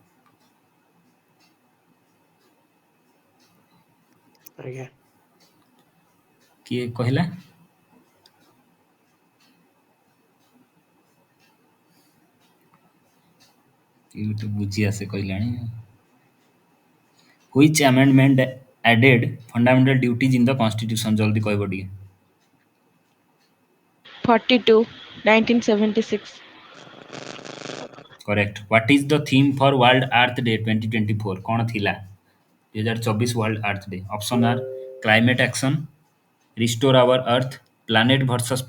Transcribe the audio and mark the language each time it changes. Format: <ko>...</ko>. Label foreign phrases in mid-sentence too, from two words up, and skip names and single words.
<or>ଆଜ୍ଞା। କିଏ କହିଲା? କିଏ ଗୋଟେ ବୁଝି ଆସେ କହିଲାଣି।</or> <en>Which amendment added fundamental duties in the constitution?</en> <or>ଜଲ୍ଦି କହିବ ଟିକେ।</or> <en>42, 1976. Correct. What is the theme for World Earth Day 2024?</en> <or>କ'ଣ ଥିଲା 2024 World Earth Day?</or> <en>Option are climate action, restore our earth, planet versus planet,</en>